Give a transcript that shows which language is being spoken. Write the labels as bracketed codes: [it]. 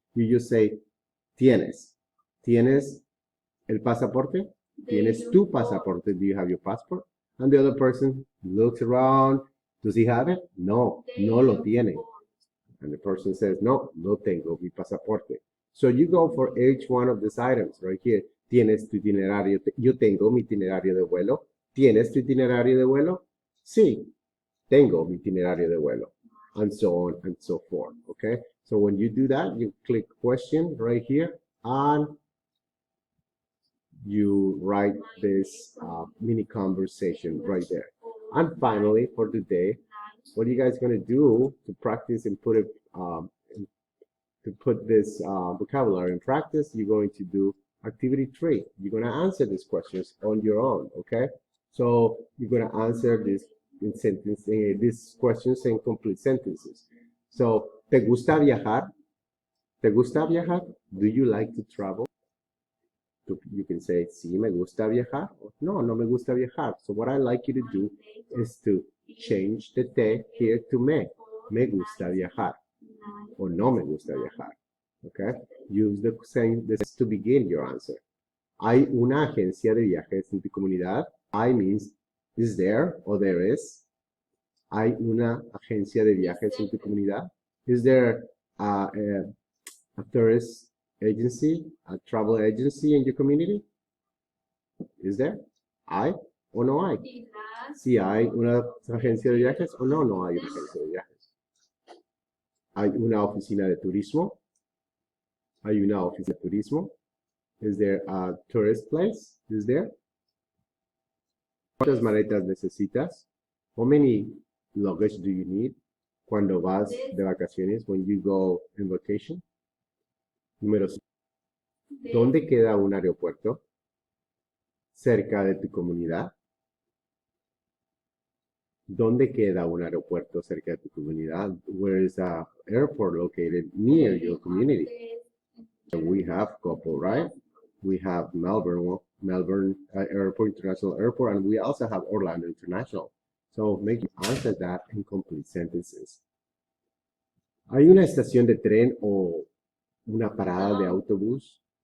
[en] You just say, [es] tienes. ¿Tienes el pasaporte? ¿Tienes tu pasaporte? [en] Do you have your passport? And the other person looks around. Does he have it? [es] No, no lo tiene. [en] And the person says, [es] no, no tengo mi pasaporte. [en] So you go for each one of these items right here. [es] ¿Tienes tu itinerario? Yo tengo mi itinerario de vuelo. ¿Tienes tu itinerario de vuelo? Sí, tengo mi itinerario de vuelo. [en] And so on and so forth, okay? So when you do that, you click question right here, and you write this mini conversation right there. And finally, for today, what are you guys going to do to practice and put it, to put this vocabulary in practice? You're going to do activity 3. You're going to answer these questions on your own, okay? So you're going to answer this in sentence, these questions in complete sentences. [es] So, ¿te gusta viajar? ¿Te gusta viajar? [en] Do you like to travel? You can say, [es] sí, me gusta viajar. Or, no, no me gusta viajar. [en] So what I like you to do is to change the te here to me. [es] Me gusta viajar. Or no me gusta viajar. Okay? [en] Use the same this to begin your answer. [es] ¿Hay una agencia de viajes en tu comunidad? [en] I means, is there or there is? [es] ¿Hay una agencia de viajes en tu comunidad? [en] Is there a tourist agency, a travel agency in your community? Is there? [es] ¿Hay o no hay? Si hay una agencia de viajes o no, no hay una agencia de viajes. ¿Hay una oficina de turismo? ¿Hay una oficina de turismo? [en] Is there a tourist place? Is there? [es] ¿Cuántas maletas necesitas? [en] How many luggage do you need [es] cuando vas de vacaciones? [en] When you go on vacation. [es] Número 5. ¿Dónde queda un aeropuerto? ¿Cerca de tu comunidad? ¿Dónde queda un aeropuerto cerca de tu comunidad? [en] Where is an airport located near your community? We have couple, right? We have Melbourne Airport, International Airport, and we also have Orlando International. So make you answer that in complete sentences. [es] ¿Hay una estación de tren o una parada de autobús?